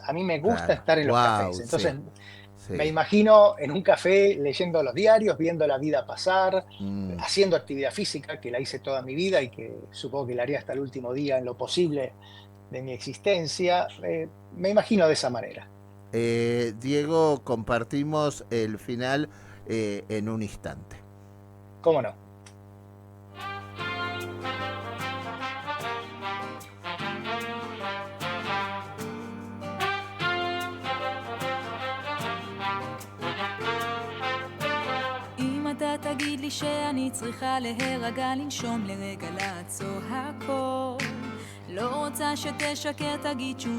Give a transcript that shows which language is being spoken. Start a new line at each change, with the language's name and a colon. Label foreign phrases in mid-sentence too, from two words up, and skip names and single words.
Spanish: A mí me gusta estar en los cafés. Entonces, me imagino en un café leyendo los diarios, viendo la vida pasar, haciendo actividad física, que la hice toda mi vida y que supongo que la haré hasta el último día en lo posible de mi existencia. Me imagino de esa manera. Diego, compartimos el final en un instante. ¿Cómo no?
Hebrew: אם אתה תגיד לי שאני צריכה להירגע, לנשום לרגע, לעצור הכל, לא רוצה שתשקר, תגיד שוב